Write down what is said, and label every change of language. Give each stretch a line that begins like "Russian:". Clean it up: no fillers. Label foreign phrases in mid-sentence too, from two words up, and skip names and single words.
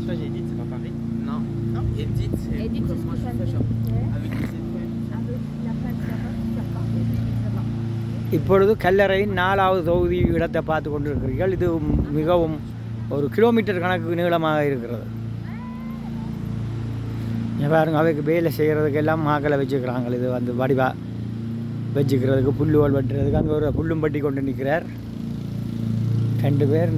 French: ça j'ai Edith, c'est pas pareil. Non. Non. Edith, c'est Edith, comme c'est moi ce je que fais ça ça. fait. Avec les étoiles. Avec la pâte là-bas, tu repars.
Tamil: இப்பொழுது கல்லறையின் 4வது தொகுதி இடத்தை பார்த்து கொண்டிருக்கிறீர்கள். இது மிகவும் ஒரு கிலோமீட்டர் கணக்கு நீளமாக இருக்கிறது. பாருங்க, அவைக்கு வேலை செய்கிறதுக்கு எல்லாம் மாக்களை வச்சுக்கிறாங்க. இது வந்து வடிவாக வச்சுக்கிறதுக்கு புல்லுவல் வெட்டுறதுக்கு அங்கே ஒரு புல்லும் பட்டி கொண்டு நிற்கிறார் 2 பேர்.